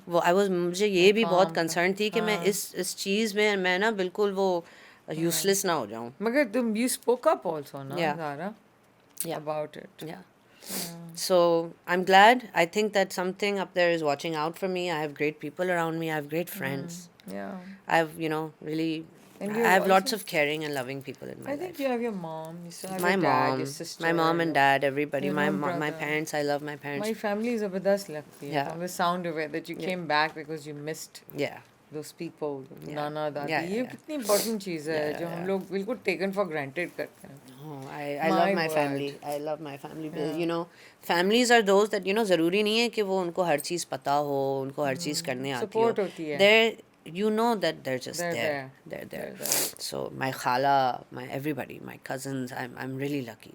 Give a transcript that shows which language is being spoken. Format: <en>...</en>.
<ur>وہ مجھے یہ بھی بہت کنسرن تھی کہ میں اس چیز میں نا بالکل وہ یوزلیس نہ ہو جاؤں. مگر تم</ur> <en>you spoke up also نا Zara about it. So I'm glad. I think that something up there is watching out for me. I have great people around me. I have great friends. I have really I have lots of caring and loving people in my life. I think you have your mom, you still have My your dad, mom, your sister, my mom and dad, everybody. your My parents, I love my parents. My family is</en> <ur>zabardast lagti hai.</ur> <en>Yeah. From the sound of it that you came back because you missed Yeah. those people, nana dadi. Yeah.</en> <ur>یہ کتنی important چیز ہے جو ہم لوگ بالکل taken for granted کرتے ہیں.</ur> <en>Oh, I love my family. I love my family. Families are those that</en> <ur>ضروری نہیں ہے کہ وہ ان کو ہر چیز پتا ہو ان کو ہر چیز کرنے آتی ہو. Support ہوتی ہے.</ur> <en>That they're just there. They're there. So my khala, my everybody, my cousins, I'm really lucky.</en>